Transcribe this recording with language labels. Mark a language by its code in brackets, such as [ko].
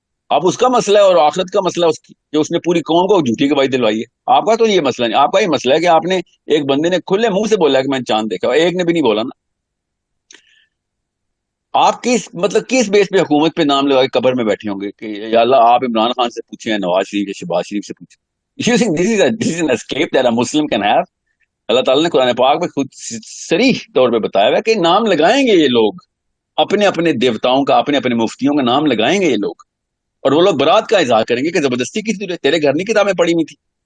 [ur] اب اس کا مسئلہ ہے اور آخرت کا مسئلہ اس کی کہ اس نے پوری قوم کو جھوٹی گواہی دلوائی ہے. آپ کا تو یہ مسئلہ نہیں, آپ کا یہ مسئلہ ہے کہ آپ نے ایک بندے نے کھلے منہ سے بولا کہ میں نے چاند دیکھا, ایک نے بھی نہیں بولا نا. آپ کس مطلب کس بیس پہ حکومت پہ نام لگا کے قبر میں بیٹھے ہوں گے کہ یا اللہ آپ عمران خان سے پوچھیں یا نواز شریف یا شہباز شریف سے پوچھیں. [en] You think this is an escape that a Muslim can have? [ur] اللہ تعالیٰ نے قرآن پاک میں خود صریح طور پہ بتایا ہوا ہے کہ نام لگائیں گے یہ لوگ, اپنے اپنے دیوتاؤں کا, اپنے اپنے مفتیوں کا نام لگائیں گے یہ لوگ, اور وہ لوگ برات کا اظہار کریں گے کہ زبردستی کی ضرورت, تیرے گھر نہیں کتابیں پڑھی ہوئی تھی.